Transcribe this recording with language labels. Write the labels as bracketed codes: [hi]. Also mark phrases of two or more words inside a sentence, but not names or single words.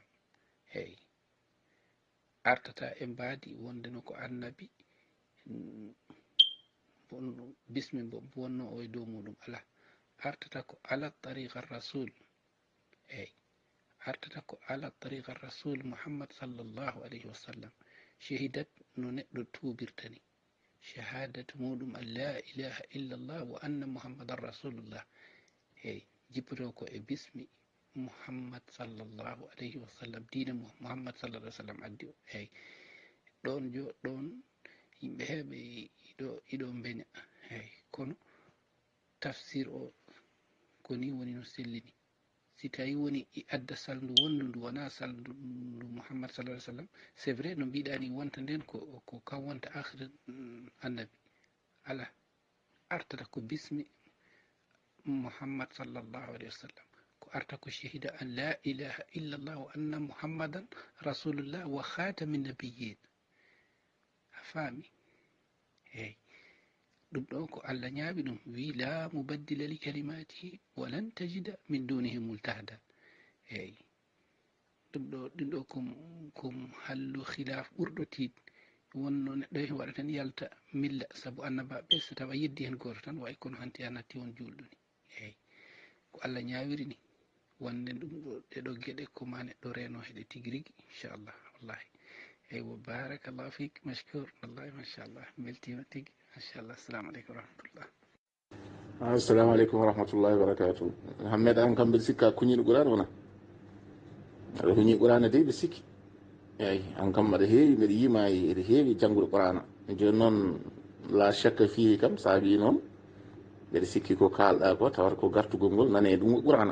[ff] Eyyi artata e mbaadi wondeno ko annabi, bismi mbo wonno o e dow muɗum ala, artata ko [ar] على طريقة رسول. [ff] Eyyi artata ko [ar] على طريقة رسول محمد صلى الله عليه وسلم. [ff] Shahidat no neɗɗo tuubirtani, shahadatu muɗum [ar] أن لا إله إلا الله وأن محمدا رسول الله. [ff] Eyyi jippoto ko e bismi Muhammad [ar] صلى الله عليه وسلم, [ff] diina Muhammad [ar] صلى الله عليه وسلم [ff] addi o. Eyyi ɗon ɗon yimɓe heɓe iɗo beña. Eyyi kono tafsir o koni woni no sellini. Si tawi woni i adda salndu wondu ndu wona salndu Muhammad [ar] صلى الله عليه وسلم, [fr] c'est vrai [ff] no mbiɗani wonta nden ko kam wonta [ar] آخر النبي, [ff] ala artata ko bismi Muhammad [ar] صلى الله عليه وسلم, [ff] ko arta ko shahida [ar] أن لا إله إلا الله وأن محمدا رسول الله وخاتم النبيين. [ff] A faami? Eyyi ɗum ɗo ko Allah ñaawi ɗum, wi [ar] لا مبدل لكلماته ولن تجد من دونه ملتحدا. [ff] Eyyi ɗum ɗo kom hallu khilaf ɓurɗo tiid, wonno neɗɗo hen waɗa tan yalta milla saabu annabaɓe so tawa yeddi hen goto tan way kono hanti a natti on julɗoni. Eyyi ko Allah ñaawiri ni, wonde ɗum ɗo ɗeɗo gueɗe ko ma neɗɗo reno heɗe tigui rigui [ar] إن شاء الله والله. [ff] Eyyi [ar] وبارك الله فيك, مشكور والله ما شاء الله, [ff] beltima tigui machallah. [ar] السلام عليكم ورحمة الله. السلام عليكم ورحمة الله وبركاته. [ff] Hammed an kam mbeɗa sikka kuñiɗo qur'an wona aɗa huñi qur'ana de ɓe sikki. eyyi an kam aɗa heewi mbeɗa yima eɗa heewi janngude qur'ana, joni noon [ar] لا شك فيه [ff] kam sa wi noon mbeɗa sikki ko kalɗa ko tawata ko gartugol ngol nane ɗum qur'ana.